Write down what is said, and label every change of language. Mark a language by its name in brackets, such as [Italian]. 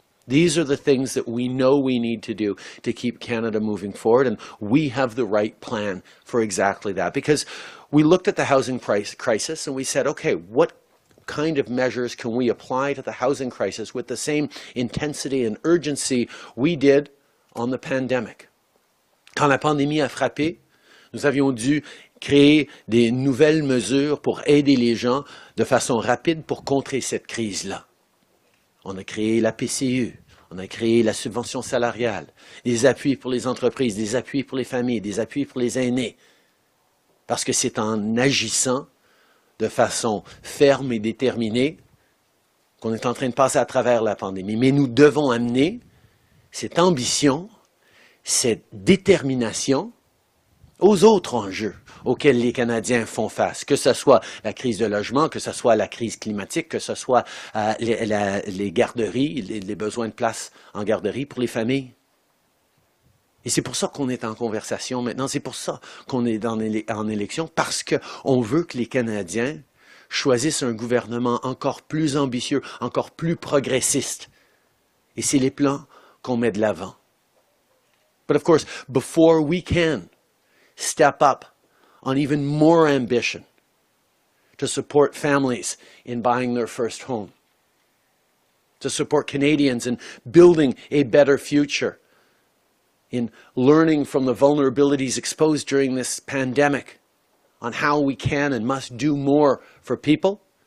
[English] These are the things that we know we need to do to keep Canada moving forward, and we have the right plan for exactly that. Because we looked at the housing price crisis and we said, okay, what kind of measures can we apply to the housing crisis with the same intensity and urgency we did on the pandemic? [French] Quand la pandémie a frappé, nous avions dû créer des nouvelles mesures pour aider les gens de façon rapide pour contrer cette crise-là. On a créé la PCU, on a créé la subvention salariale, des appuis pour les entreprises, des appuis pour les familles, des appuis pour les aînés. Parce que c'est en agissant de façon ferme et déterminée qu'on est en train de passer à travers la pandémie. Mais nous devons amener cette ambition, cette détermination aux autres enjeux auxquels les Canadiens font face, que ce soit la crise de logement, que ce soit la crise climatique, que ce soit les garderies, les besoins de place en garderie pour les familles. Et c'est pour ça qu'on est en conversation maintenant, c'est pour ça qu'on est en élection, parce qu'on veut que les Canadiens choisissent un gouvernement encore plus ambitieux, encore plus progressiste. Et c'est les plans qu'on met de l'avant. [English] But of course, before we can step up on even more ambition to support families in buying their first home, to support Canadians in building a better future, in learning from the vulnerabilities exposed during this pandemic, on how we can and must do more for people.